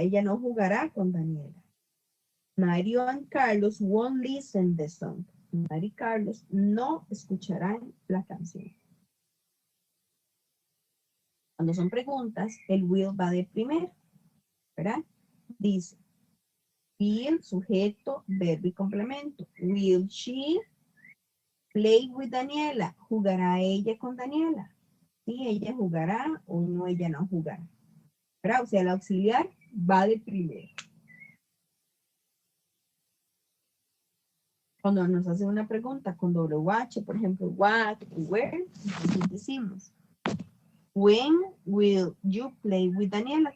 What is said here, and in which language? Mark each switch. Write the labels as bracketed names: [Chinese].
[Spanish] Ella no jugará con Daniela. [English] Mario and Carlos won't listen the song. [Spanish] Mari y Carlos no escucharán la canción. Cuando son preguntas, el will va de primero, ¿verdad? Dice, will, sujeto, verbo y complemento. [English] Will she play with Daniela? [Spanish] ¿Jugará ella con Daniela? Sí, ella jugará o no, ella no jugará. ¿Verdad? O sea, el auxiliar va de primero. Cuando nos hacen una pregunta con WH, por ejemplo, what, where, entonces decimos, [English] when will you play with Daniela?